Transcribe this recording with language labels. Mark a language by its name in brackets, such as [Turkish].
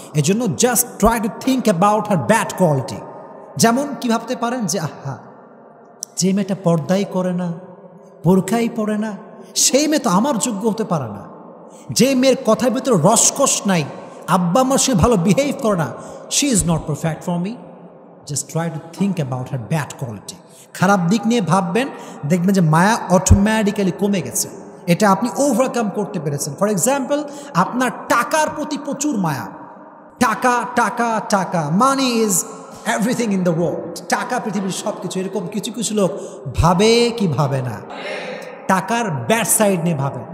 [Bangla] এই জন্য [English] Just try to think about her bad quality. [Bangla] যেমন কি ভাবতে পারেন যে আহা, যে মেয়েটা পর্দাই করে না, বোরখাই পরে না, সেই মেয়ে তো আমার যোগ্য হতে পারে না। যে মেয়ের কথার ভিতরে রসকস নাই, আব্বা আমার সে ভালো বিহেভ করে না, [English] She is not perfect for me. Just try to think about her bad quality. [Bangla] খারাপ দিক নিয়ে ভাববেন, দেখবেন যে মায়া অটোমেটিক্যালি কমে গেছে। এটা আপনি ওভারকাম করতে পেরেছেন। ফর এক্সাম্পল, আপনার টাকার প্রতি প্রচুর মায়া, টাকা টাকা টাকা, [English] money is everything in the world, [Bangla] টাকা পৃথিবীর সব কিছু। এরকম কিছু কিছু লোক ভাবে কি ভাবে না, টাকার ব্যাড সাইড নিয়ে ভাবেন।